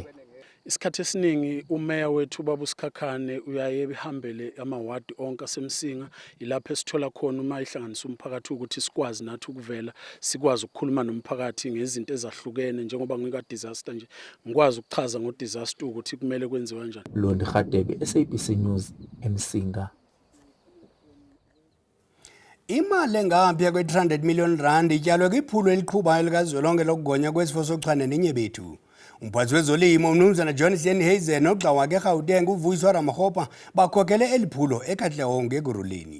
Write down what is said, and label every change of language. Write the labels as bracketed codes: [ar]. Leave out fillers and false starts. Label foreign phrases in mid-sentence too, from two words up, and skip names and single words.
[zu] Isikhathi esiningi umeya wethu Baba uSikhakhane uyaye behambele amawadi onke aseMsinga, ilapho esithola khona uma ihlanganisa umphakathi ukuthi sikwazi nathi ukuvela sikwazi ukukhuluma nomphakathi ngezinto ezahlukene, njengoba ngika disaster nje ngikwazi ukuchaza ngo disaster ukuthi kumele kwenziwe kanjani. Londi Radebe, SABC News, eMsinga. [xh] Imali engapha kwe-300 million rand ityalwe kwiphulo eliqhubayo likazwelonke lokugonya kwesifo sochwane nenyebethu. Umphathi wezolimo uMnumzana John Steenhuisen nogxa wakhe eGauteng uVuyiswa Ramakgopa bakhokele eliphulo eKatlehong eGuruleni.